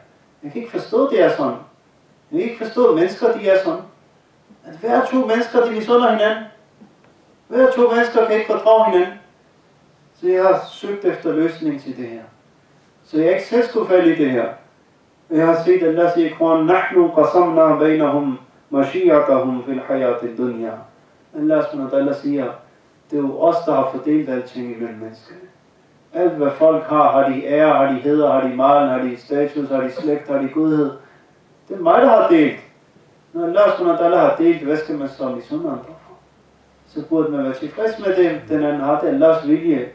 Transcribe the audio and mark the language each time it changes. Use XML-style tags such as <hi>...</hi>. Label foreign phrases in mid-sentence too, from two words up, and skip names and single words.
<da>Jeg kan ikke forstå, det er sådan. Jeg kan ikke forstå, at mennesker, de er sådan. At hver 2 mennesker, de misunder hinanden. Hver 2 mennesker kan ikke fordrage hinanden. Så jeg har søgt efter løsning til det her. Så jeg ikke selv skulle falde i det her. Jeg har set Allah sige i Koran,</da> <ar>نحن قسمنا بينهم معيشتهم في الحياة الدنيا. الله سبحانه</ar> <da>siger, det er jo os, der har fordelt alting imellem menneskerne. Alt hvad folk har de ære, har de heder, har de malen, har de status, har de slægt, har de godhed. Det er mig, der har delt. Når</da> <ar>الله سبحانه</ar> <da>har delt, hvad skal man så misunde andre for? Så burde man være tilfreds med det, den anden har, det er Allahs vilje.</da>